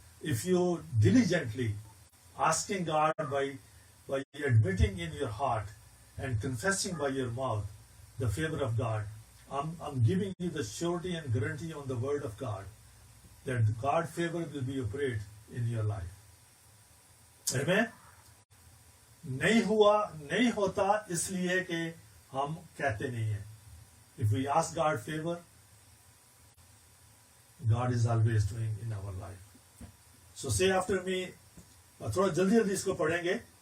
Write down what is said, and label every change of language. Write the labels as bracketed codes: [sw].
[en] If you diligently asking God by admitting in your heart and confessing by your mouth the favor of God, I'm giving you the surety and guarantee on the word of God that God's favor will be operate in your life. Amen. [ur] نہیں ہوا نہیں ہوتا اس لیے کہ ہم کہتے نہیں ہیں. [en] If we ask God favor, God is always doing in our life. So say after me, [ur] تھوڑا جلدی اس کو پڑھیں گے.